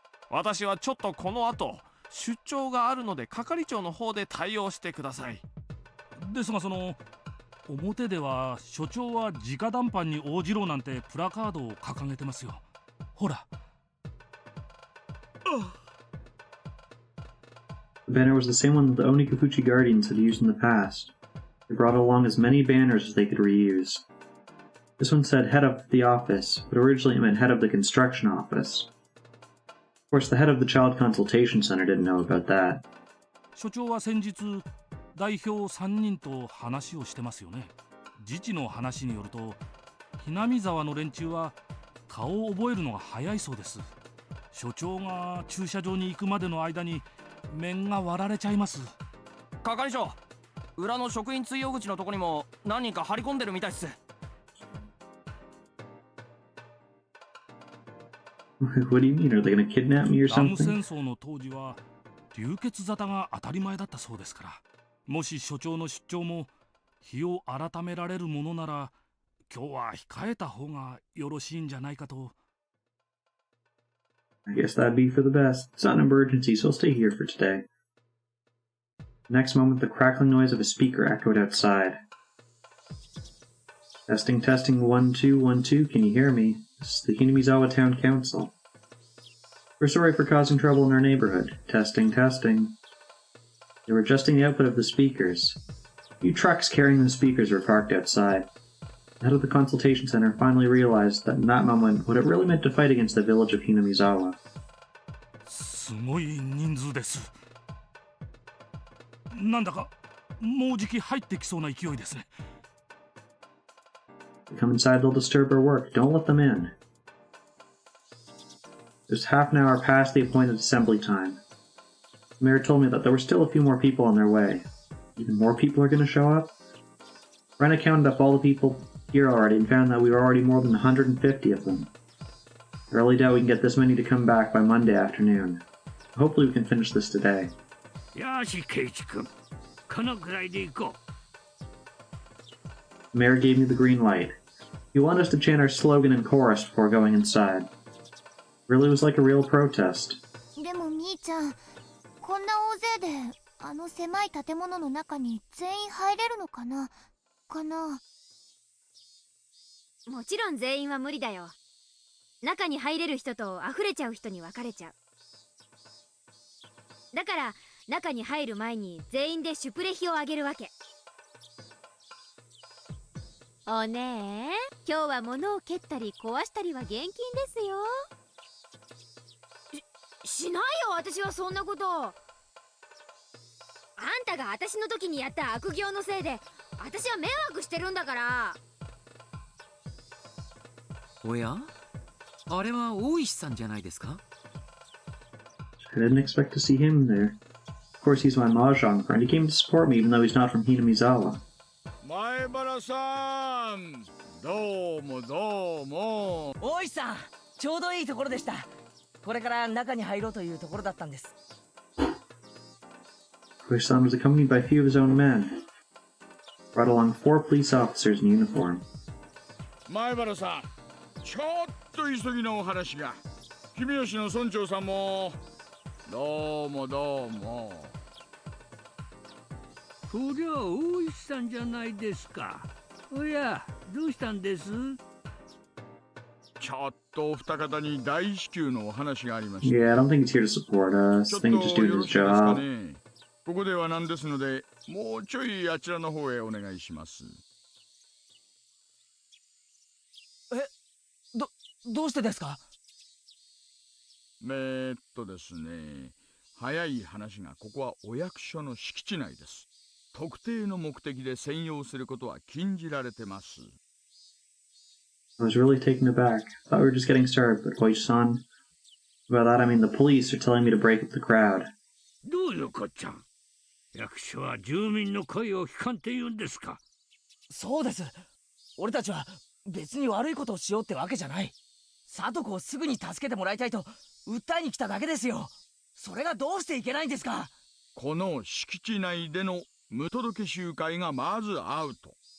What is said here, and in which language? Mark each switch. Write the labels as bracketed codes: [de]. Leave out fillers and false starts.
[ja] 私はちょっとこの後出張があるので係長の方で対応してください。ですが、表では所長は直談判に応じろなんてプラカードを掲げてますよ。ほら。 [en] The banner was the same one that the Onikafuchi Guardians had used in the past. They brought along as many banners as they could reuse. This one said head of the office, but originally it meant head of the construction office. Of course, the head of the Child Consultation Center didn't know about that. [ja] 所長は先日代表3人と話をしてますよね。自治の話によると、ひなみ沢の連中は顔を覚えるのが早いそうです。所長が駐車場に行くまでの間に面が割られちゃいます。係長、裏の職員通用口のとこにも何人か張り込んでるみたいっす。 [en] What do you mean? Are they gonna kidnap me or [ja] ダム [en] something? [ja] 戦争の当時は流血沙汰が当たり前だったそうですから、もし所長の出張も日を改められるものなら、今日は控えた方がよろしいんじゃないかと。 [en] I guess that'd be for the best. It's not an emergency, so I'll stay here for today. Next moment, the crackling noise of a speaker echoed outside. Testing, testing, 1, 2, 1, 2. Can you hear me? This is the Hinamizawa Town Council. We're sorry for causing trouble in our neighborhood. Testing, testing. They were adjusting the output of the speakers. A few trucks carrying the speakers were parked outside. The head of the consultation center finally realized that in that moment what it really meant to fight against the village of Hinamizawa. [ja] すごい人数です。なんだかもうじき入ってきそうな勢いですね。 [en] Come inside, they'll disturb our work. Don't let them in. It was half an hour past the appointed assembly time. The mayor told me that there were still a few more people on their way. Even more people are going to show up? Rena counted up all the people here already and found that we were already more than 150 of them. I really doubt we can get this many to come back by Monday afternoon. Hopefully we can finish this today. [ja] よし、ケイチ君。このくらいで行こう。 [en] The mayor gave me the green light. He wanted us to chant our slogan in chorus before going inside. It really was like a real protest. [ja] でもみーちゃん、こんな大勢であの狭い建物の中に全員入れるのかな？もちろん全員は無理だよ。中に入れる人と溢れちゃう人に分かれちゃう。だから中に入る前に全員でシュプレヒをあげるわけ。おねえ、今日は物を蹴ったり壊したりは厳禁ですよ。しないよ、私はそんなこと。あんたが私の時にやった悪行のせいで私は迷惑してるんだから。おや、あれは大石さんじゃないですか？ [en] I didn't expect to see him there. Of course, he's my mahjong friend. He came to support me even though he's not from Hinamizawa. [ja] 前原さん、どうもどうも。大石さん、ちょうどいいところでした。これから中に入ろうというところだったんです。 [en] Koichi-san was accompanied by a few of his own men. Brought along 4 police officers in uniform. [ja] 前原さん、ちょっと急ぎのお話が。君吉の村長さんもどうもどうも。そりゃ大石さんじゃないですか。おや、どうしたんです？ちょっとお二方に大至急のお話がありまして。 [en] Yeah, I don't think it's here to support us. I think he's just doing his job. [ja] ここではなんですので、もうちょいあちらの方へお願いします。どうしてですか？ですね、早い話がここはお役所の敷地内です。特定の目的で専用することは禁じられてます。 [en] I was really taken aback. Thought we were just getting started, but Koichi-san. By that I mean the police are telling me to break up the crowd. [ja] どういうこっちゃ。役所は住民の声を聞かんって言うんですか？そうです。俺たちは別に悪いことをしようってわけじゃない。里子をすぐに助けてもらいたいと訴えに来ただけですよ。それがどうしていけないんですか？この敷地内での無届け集会がまずアウト。